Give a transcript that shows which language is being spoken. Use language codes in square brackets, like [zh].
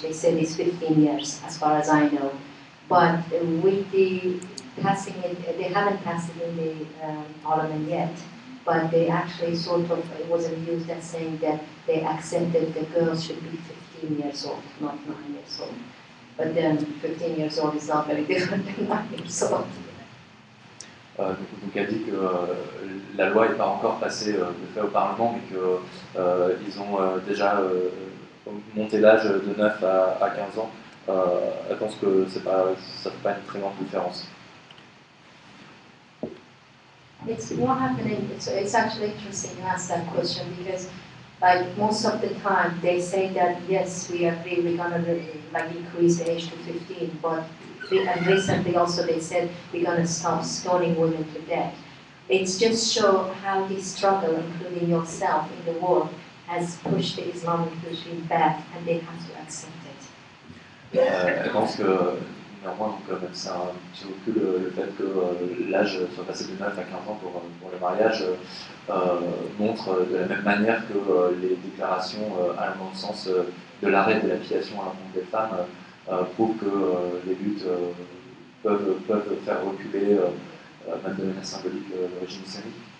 [en] They said it's 15 years, as far as I know. But with the passing it, they haven't passed it in the parliament yet. But they actually sort of, it was used as saying that they accepted the girls should be 15 years old, not 9 years old. But then 15 years old is not very different than 9 years old. [fr] Donc elle dit que la loi n'est pas encore passée de fait au Parlement, mais qu'ils ont déjà monté l'âge de 9 à 15 ans. Elle pense que ça ne fait pas une très grande différence. [en] It's more happening, it's actually interesting you ask that question because like most of the time they say that yes, we agree we're going to like increase the age to 15, but and recently also they said we're going to stop stoning women to death. It's just show how this struggle, including yourself in the war, has pushed the Islamic regime back and they have to accept it. [fr] Elle pense que néanmoins, donc, même si c'est un petit recul, le fait que l'âge soit passé de 9 à 15 ans pour le mariage montre de la même manière que les déclarations allant dans le sens de l'arrêt de la filiation à l'encontre des femmes prouvent que les luttes peuvent faire reculer, même de manière symbolique, le régime islamique.